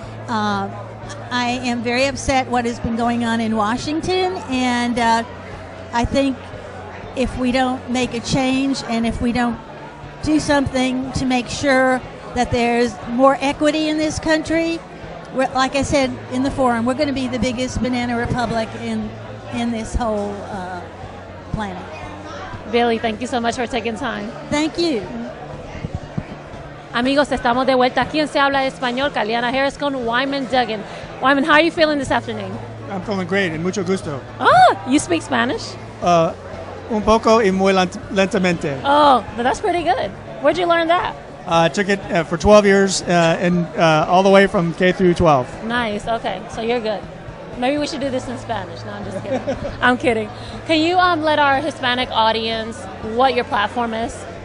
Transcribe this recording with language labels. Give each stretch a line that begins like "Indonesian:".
English: I am very upset what has been going on in Washington, and I think if we don't make a change, and if we don't do something to make sure that there's more equity in this country, like I said in the forum, we're going to be the biggest banana republic in this whole planet. Billy, thank you so much for taking time. Thank you.
Spanish: Amigos, estamos de vuelta aquí en Se Habla Español. Caliana Harris con Wyman Duggan.
English: Wyman, how are you feeling this afternoon? I'm feeling great, and
Spanish: mucho gusto.
English: Oh, you speak Spanish?
Spanish: Un poco y muy lentamente.
English: Oh, but that's pretty good. Where'd you learn that? I took it for 12 years, and all the way from K through 12. Nice, okay, so you're good. Maybe we should do this in Spanish. No, I'm just kidding. I'm kidding. Can you let our Hispanic audience what your platform is?